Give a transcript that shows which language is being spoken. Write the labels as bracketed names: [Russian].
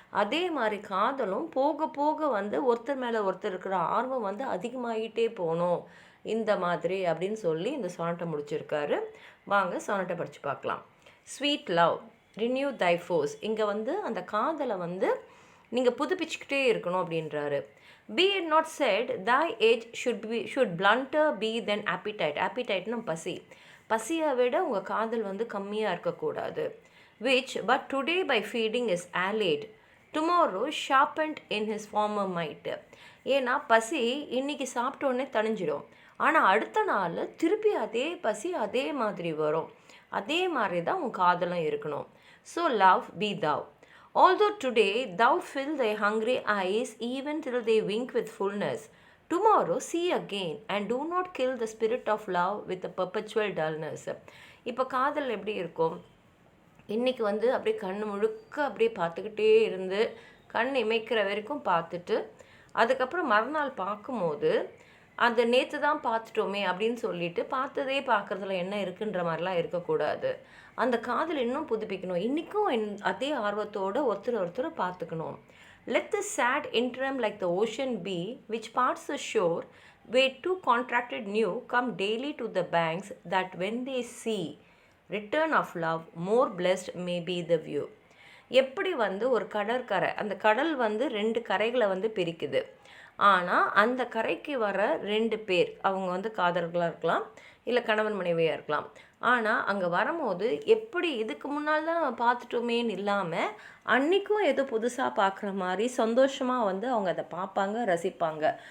[Tamil] அதே மாதிரி காதலும் போக போக ஒருத்தர் மேலே ஒருத்தர் இருக்கிற ஆர்வம் அதிகமாகிட்டே போகணும் இந்த மாதிரி அப்படின்னு சொல்லி இந்த சானட்டை முடிச்சிருக்காரு. வாங்க சானட்டை படித்து பார்க்கலாம். [English] Sweet love renew thy force. [Tamil] இங்கே அந்த காதலை நீங்கள் புதுப்பிச்சுக்கிட்டே இருக்கணும் அப்படின்றாரு. [English] Be it not said, thy age should blunter be than appetite. [Tamil] Appetiteனா பசி. பசியை விட உங்கள் காதல் கம்மியாக இருக்கக்கூடாது. [English] Which but today by feeding is allayed, tomorrow sharpened in his former might. [Tamil] ஏன்னா பசி இன்னைக்கு சாப்பிட்டோன்னே தணிஞ்சிடும், ஆனால் அடுத்த நாள் திருப்பி அதே பசி அதே மாதிரி வரும். அதே மாதிரி தான் உன் காதலும் இருக்கணும். [English] So love be thou. Although today thou fill thy hungry eyes even till they wink with fullness, tomorrow see again and do not kill the spirit of love with a perpetual dullness. [Tamil] இப்போ காதல் எப்படி இருக்கும், இன்றைக்கி அப்படியே கண் முழுக்க அப்படியே பார்த்துக்கிட்டே இருந்து கண் இமைக்கிற வரைக்கும் பார்த்துட்டு அதுக்கப்புறம் மறுநாள் பார்க்கும்போது அந்த நேற்று தான் பார்த்துட்டோமே அப்படின்னு சொல்லிட்டு பார்த்ததே பார்க்குறதுல என்ன இருக்குன்ற மாதிரிலாம் இருக்கக்கூடாது. அந்த காதல் இன்னும் புதுப்பிக்கணும். இன்றைக்கும் அதே ஆர்வத்தோடு ஒருத்தர் பார்த்துக்கணும். [English] Let the sad interim like the ocean be which parts the shore where two contracted new come daily to the banks, that when they see return of love more blessed may be the view. [Tamil] எப்படி ஒரு கடற்கரை, அந்த கடல் 2 கரைகளை பிரிக்குது. ஆனால் அந்த கரைக்கு வர 2 பேர், அவங்க காதலர்களாக இருக்கலாம், இல்லை கணவன் மனைவியாக இருக்கலாம். ஆனால் அங்கே வரும்போது எப்படி இதுக்கு முன்னால் தான் நம்ம பார்த்துட்டோமேன்னு இல்லாமல் அன்றைக்கும் ஏதோ புதுசாக பார்க்குற மாதிரி சந்தோஷமாக அவங்க அதை பார்ப்பாங்க, ரசிப்பாங்க.